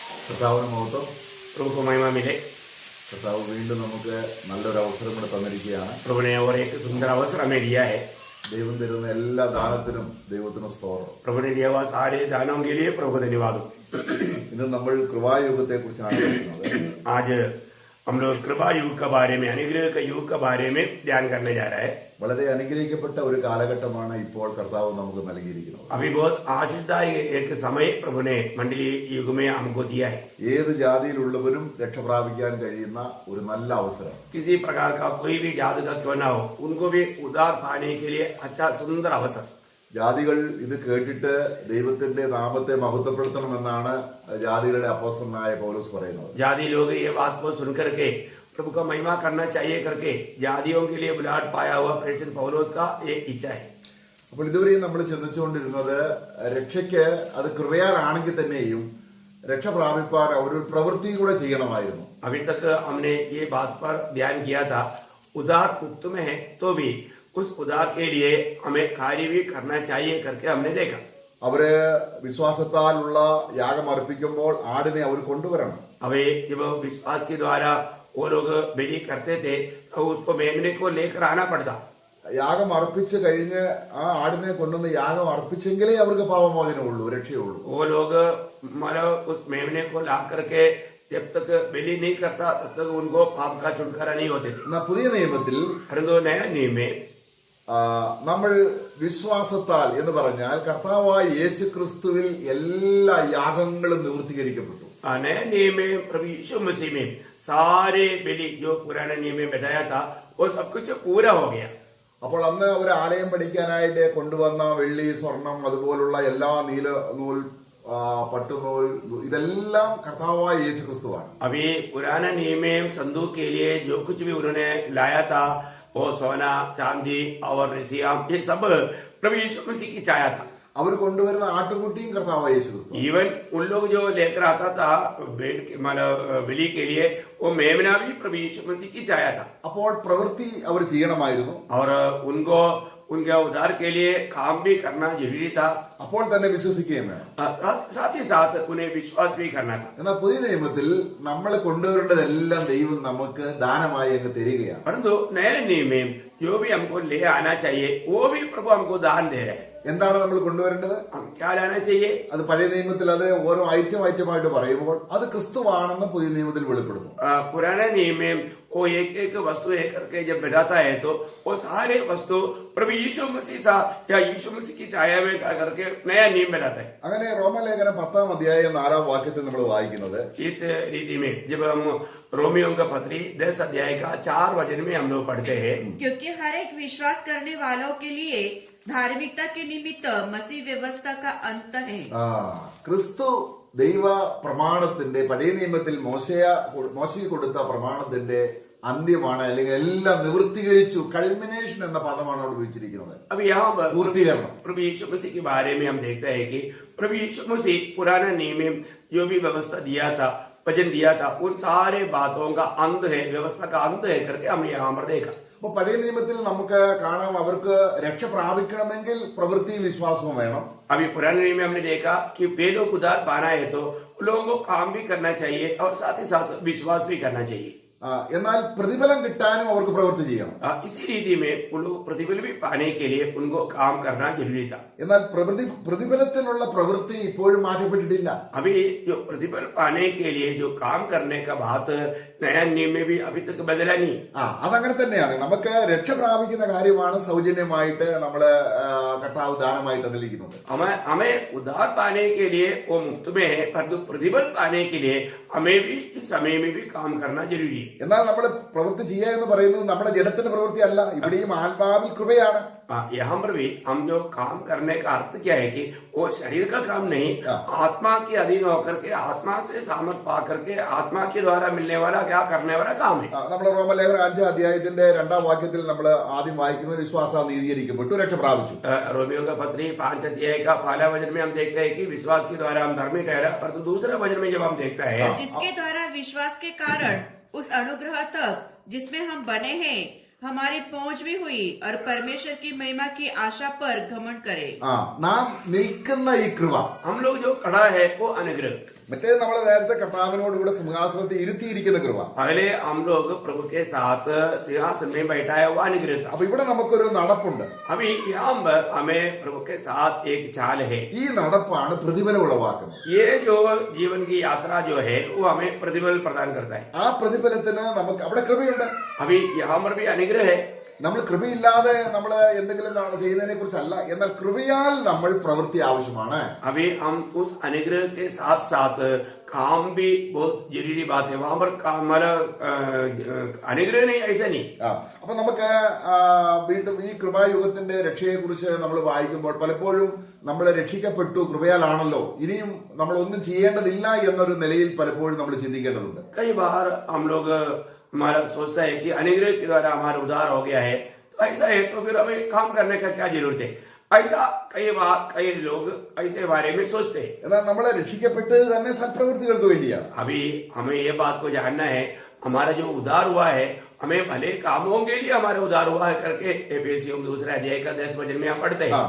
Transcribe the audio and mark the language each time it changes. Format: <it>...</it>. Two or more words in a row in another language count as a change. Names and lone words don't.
<ml>കർത്താവിന് മഹത്വം.</ml> <hi>प्रभु को महिमा मिले।</hi> <ml>കർത്താവ് വീണ്ടും നമുക്ക് നല്ലൊരു അവസരം കൂടെ തന്നിരിക്കുകയാണ്.</ml> <hi>प्रभु ने और एक सुंदर अवसर हमें दिया है।</hi> <ml>ദൈവം തരുന്ന എല്ലാ ദാനത്തിനും ദൈവത്തിന് സ്തോത്രം.</ml> <hi>प्रभु ने दिया हुआ सारे दानों के लिए प्रभु को धन्यवाद।</hi> <ml>ഇന്ന് നമ്മൾ കൃപായുഗത്തെ കുറിച്ചാണ് പറയുന്നത്.</ml> <hi>आज हम लोग कृपा युग के बारे में, अनुग्रह के युग के बारे में ध्यान करने जा रहा है।</hi> <ml>വളരെ അനുഗ്രഹിക്കപ്പെട്ട ഒരു കാലഘട്ടമാണ് ഇപ്പോൾ കർത്താവ് നമുക്ക് നൽകിയിരിക്കുന്നത്.</ml> <hi>अभी बहुत आशीर्वाद एक समय प्रभु ने मंडली युग में हमको दिया है।</hi> <ml>ഏത് ജാതിയിലുള്ളവരും രക്ഷ പ്രാപിക്കാൻ കഴിയുന്ന ഒരു നല്ല അവസരം.</ml> <hi>किसी प्रकार का कोई भी जाति का क्यों ना हो, उनको भी उद्धार पाने के लिए अच्छा सुंदर अवसर।</hi> <ml>ജാതികൾ ഇത് കേട്ടിട്ട് ദൈവത്തിന്റെ നാമത്തെ മഹത്വപ്പെടുത്തണമെന്നാണ് ജാതികളുടെ അപ്പോസ്തലനായ പൗലോസ് പറയുന്നത്.</ml> <hi>जाति लोग ये बात को सुनकर के प्रभु का महिमा करना चाहिए करके जातियों के लिए बुलाहट पाया हुआ प्रेरित पौलोस का ये इच्छा है।</hi> <ml>അപ്പോൾ ഇതുവരെയും നമ്മൾ ചിന്തിച്ചുകൊണ്ടിരുന്നത് രക്ഷയ്ക്ക് അത് കൃപയാലാണെങ്കിൽ തന്നെയും രക്ഷ പ്രാപിപ്പാൻ ഒരു പ്രവൃത്തി കൂടെ ചെയ്യണമായിരുന്നു.</ml> <hi>अभी तक हमने ये बात पर ध्यान किया था, उदार मुक्त में है तो भी उस उदार के लिए हमें कार्य भी करना चाहिए करके हमने देखा।</hi> <ml>അവര് വിശ്വാസത്താലുള്ള യാഗം അർപ്പിക്കുമ്പോൾ ആടിനെ അവർ കൊണ്ടുവരണം.</ml> <hi>अवे जब विश्वास के द्वारा वो लोग बलि करते थे तो उसको मेमने को लेकर आना पड़ता।</hi> <ml>യാഗം അർപ്പിച്ചു കഴിഞ്ഞ് ആ ആടിനെ കൊണ്ടുവന്ന് യാഗം അർപ്പിച്ചെങ്കിലേ അവർക്ക് പാപമോചനമുള്ളൂ, രക്ഷയുള്ളൂ.</ml> <hi>वो लोग मतलब उस मेमने को ला करके जब तक बलि नहीं करता तब तक उनको पाप का छुटकारा नहीं होते थे।</hi> <ml>എന്നാൽ പുതിയ നിയമത്തിൽ</ml> <hi>परंतु नया नियम में</hi> <ml>നമ്മൾ വിശ്വാസത്താൽ എന്ന് പറഞ്ഞാൽ കർത്താവായ യേശു ക്രിസ്തുവിൽ എല്ലാ യാഗങ്ങളും നിവൃത്തീകരിക്കപ്പെട്ടു.</ml> <hi>नया नियम में प्रभु यीशु मसीह में सारे बलि जो पुराने नियम में बताया था वो सब कुछ पूरा हो गया।</hi> <ml>അപ്പോൾ അന്ന് അവർ ആലയം പഠിക്കാനായിട്ട് കൊണ്ടുവന്ന വെള്ളി, സ്വർണം, അതുപോലുള്ള എല്ലാ നീല നൂൽ, പട്ടുനൂൽ, ഇതെല്ലാം കർത്താവായ യേശു ക്രിസ്തുവാണ്.</ml> <hi>अभी पुराना नियम में संदूक के लिए जो कुछ भी उन्होंने लाया था वो सोना, चांदी और सियाम, ये सब प्रभु यीशु मसीह की छाया था।</hi> <ml>അവർ കൊണ്ടുവരുന്ന ആട്ടുകുട്ടിയും കർത്താവായ യേശു ക്രിസ്തു.</ml> <hi>इवन उन लोग जो लेकर आता था बलि के लिए वो मेमना भी प्रभु यीशु मसीह की छाया था।</hi> <ml>അപ്പോൾ പ്രവൃത്തി അവർ ചെയ്യണമായിരുന്നു.</ml> <hi>और उनको उनके उद्धार के लिए काम भी करना जरूरी था।</hi> <ml>അപ്പോൾ തന്നെ विश्वसिക്കുകയും വേണം.</ml> <hi>साथ ही साथ उन्हें विश्वास भी करना था।</hi> <ml>എന്നാൽ പുതിയ നിയമത്തിൽ നമ്മൾ കൊണ്ടുവരേണ്ടതെല്ലാം ദൈവം നമുക്ക് ദാനമായി അങ്ങ് തരികയാണ്.</ml> <hi>परंतु नए नियम में जो भी हमको ले आना चाहिए वो भी प्रभु हमको दान दे रहे हैं।</hi> <ml>എന്താണ് നമ്മൾ കൊണ്ടുവരേണ്ടത്?</ml> <hi>हम क्या लाना चाहिए?</hi> <ml>അത് പഴയ നിയമത്തിൽ അത് ഓരോ ഐറ്റമായിട്ട് പറയുമ്പോൾ അത് ക്രിസ്തുവാണെന്ന് പുതിയ നിയമത്തിൽ വെളിപ്പെടുന്നു.</ml> <hi>पुराने नियम में वो एक एक वस्तु एक करके जब बताता है तो वो सारे वस्तु प्रभु यीशु मसीह था या यीशु मसीह की छाया में करके नया नियम बनाता है।</hi> <ml>അങ്ങനെ റോമലേഖനം 10-ാം അധ്യായം 4-ാം വാക്യത്തിൽ നമ്മൾ വായിക്കുന്നത്,</ml> <hi>इस रीति में जब हम रोमियो का पत्री 10 अध्याय का 4 वचन में हम लोग पढ़ते हैं, क्योंकि हर एक विश्वास करने वालों के लिए धार्मिकता के निमित्त मसीह व्यवस्था का अंत है।</hi> <ml>ക്രിസ്തു ദൈവ പ്രമാണത്തിന്റെ പഴയ നിയമത്തിൽ മോശയ്ക്ക് കൊടുത്ത പ്രമാണത്തിന്റെ അന്ത്യമാണ്, അല്ലെങ്കിൽ എല്ലാം നിവൃത്തീകരിച്ചു. കൾമിനേഷൻ എന്ന പദമാണ് അവിടെ ഉപയോഗിച്ചിരിക്കുന്നത്.</ml> <hi>अब यहाँ</hi> <ml>പൂർത്തീകരണം.</ml> <hi>प्रभु यीशु मसीह के बारे में हम देखते हैं कि प्रभु यीशु मसीह पुराना नियम में जो भी व्यवस्था दिया था, वचन दिया था, उन सारे बातों का अंत है, व्यवस्था का अंत है करके हमने यहाँ पर देखा।</hi> <ml>അപ്പൊ പഴയ നിയമത്തിൽ നമുക്ക് കാണാം, അവർക്ക് രക്ഷ പ്രാപിക്കണമെങ്കിൽ പ്രവൃത്തി വിശ്വാസവും വേണം.</ml> <hi>अभी पुराने नियम में हमने देखा कि वे लोग उद्धार पाना है तो लोगों को काम भी करना चाहिए और साथ ही साथ विश्वास भी करना चाहिए।</hi> <ml>എന്നാൽ പ്രതിഫലം കിട്ടാനും അവർക്ക് പ്രവൃത്തി ചെയ്യണം.</ml> <hi>इसी रीति में उन लोग प्रतिफल भी पाने के लिए उनको काम करना जरूरी था।</hi> <ml>എന്നാൽ പ്രതിഫലത്തിനുള്ള പ്രവൃത്തി ഇപ്പോഴും മാറ്റപ്പെട്ടിട്ടില്ല.</ml> <hi>अभी जो प्रतिफल पाने के लिए जो काम करने का बात नया नियम में भी अभी तक बदला नहीं।</hi> <ml>അതങ്ങനെ തന്നെയാണ്. നമുക്ക് രക്ഷ പ്രാപിക്കുന്ന കാര്യമാണ് സൗജന്യമായിട്ട് നമ്മള് കർത്താവ് ദാനമായി തന്നിരിക്കുന്നത്.</ml> <hi>हमें उद्धार पाने के लिए वो मुफ्त में है, परंतु प्रतिफल पाने के लिए हमें भी इस समय में भी काम करना जरूरी है।</hi> <ml>എന്നാൽ നമ്മൾ പ്രവൃത്തി ചെയ്യുക എന്ന് പറയുന്നത് നമ്മുടെ ജഡത്തിന്റെ പ്രവൃത്തി അല്ല, ഇവിടെയും ആത്മാവിൽ കൃപയാണ്.</ml> <hi>यहाँ पर भी हम जो काम करने का अर्थ क्या है कि वो शरीर का काम नहीं, आत्मा के अधीन होकर के आत्मा से सामर्थ पा करके आत्मा के द्वारा मिलने वाला क्या करने वाला काम है।</hi> <ml>നമ്മൾ റോമലേഖനം 5-ാം അധ്യായത്തിന്റെ 2-ാം വാക്യത്തിൽ നമ്മൾ ആദ്യം വായിക്കുന്നത് വിശ്വാസ നീതീകരിക്കപ്പെട്ടു, രക്ഷ പ്രാപിച്ചു.</ml> <hi>रोमियो का पत्री 5 अध्याय का पहला वचन में हम देखते हैं कि विश्वास के द्वारा हम धर्मी ठहरा, परंतु दूसरे वचन में जब हम देखते हैं जिसके द्वारा विश्वास के कारण उस अनुग्रह तक जिसमें हम बने हैं हमारी पहुंच भी हुई और परमेश्वर की महिमा की आशा पर घमंड करे।</hi> <ml>നാം നിൽക്കുന്ന ഈ കൃപ,</ml> <hi>हम लोग जो खड़ा है वो अनुग्रह,</hi> <ml>മറ്റേത് നമ്മൾ നേരത്തെ കർത്താവിനോടുകൂടെ സിംഹാസനത്തിൽ ഇരുത്തിയിരിക്കുന്ന കൃപ.</ml> <hi>पहले हम लोग प्रभु के साथ सिंहासन में बैठाया हुआ अनुग्रह था.</hi> <ml>അപ്പൊ ഇവിടെ നമുക്കൊരു നടപ്പുണ്ട്.</ml> <hi>अभी यहाँ पर हमें प्रभु के साथ एक चाल है.</hi> <ml>ഈ നടപ്പാണ് പ്രതിഫലം ഉളവാക്കുന്നത്.</ml> <hi>ये जो जीवन की यात्रा जो है वो हमें प्रतिफल प्रदान करता है.</hi> <ml>ആ പ്രതിഫലത്തിന് നമുക്ക് അവിടെ കൃപയുണ്ട്.</ml> <hi>अभी यहाँ पर भी अनुग्रह है.</hi> <ml>നമ്മൾ കൃപയില്ലാതെ നമ്മൾ എന്തെങ്കിലും ചെയ്യുന്നതിനെ കുറിച്ചല്ല, എന്നാൽ കൃപയാൽ നമ്മൾ പ്രവൃത്തി ആവശ്യമാണ്.</ml> <hi>अभी हम उस अनुग्रह के साथ साथ काम भी बहुत जरूरी बात है. वहां पर हमारा अनुग्रह नहीं, ऐसा नहीं.</hi> <ml>അപ്പൊ നമുക്ക് വീണ്ടും ഈ കൃപായുഗത്തിന്റെ രക്ഷയെ കുറിച്ച് നമ്മൾ വായിക്കുമ്പോൾ പലപ്പോഴും നമ്മൾ രക്ഷിക്കപ്പെട്ടു കൃപയാലാണല്ലോ, ഇനിയും നമ്മൾ ഒന്നും ചെയ്യേണ്ടതില്ല എന്നൊരു നിലയിൽ പലപ്പോഴും നമ്മൾ ചിന്തിക്കേണ്ടതുണ്ട്.</ml> <hi>कई बार हम लोग हमारा सोचता है कि अनुग्रह के द्वारा हमारा उद्धार हो गया है, तो ऐसा है तो फिर हमें काम करने का क्या जरूरत है. ऐसा कई बार कई लोग ऐसे बारे में सोचते हैं. എന്നാൽ നമ്മളെ രക്ഷിക്കപ്പെട്ടത് തന്നെ സൽപ്രവൃത്തികൾക്ക് വേണ്ടിയാണ്. अभी हमें ये बात को जानना है, हमारा जो उद्धार हुआ है हमें भले कामों के लिए हमारा उद्धार हुआ है करके एफेसियम 2 अध्याय का 10 वचन में हम पढ़ते हैं.</hi>